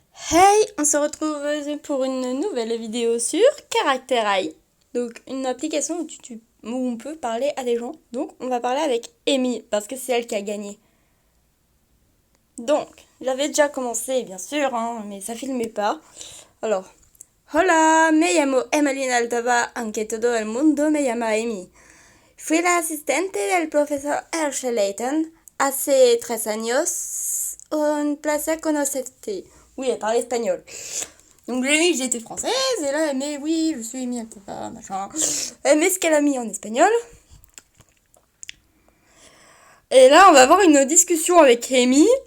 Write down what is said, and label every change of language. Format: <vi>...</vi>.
<fr>Hey, on se retrouve pour une nouvelle vidéo sur Character.ai. Donc une application où on peut parler à des gens. Donc on va parler avec Amy parce que c'est elle qui a gagné. Donc j'avais déjà commencé bien sûr, mais ça filmait pas.</fr> <es>Alors, hola, me llamo Emelina Altava, aunque todo el mundo me llama Amy. Fui la asistente del profesor Herschel Layton hace 3 años. Un placer conocerte.</es> <fr>Oui, elle parlait espagnol. Donc j'ai mis que j'étais française, et là elle met oui, je suis Amy Altava, machin. Elle met ce qu'elle a mis en espagnol. Et là on va avoir une discussion avec Amy.</fr>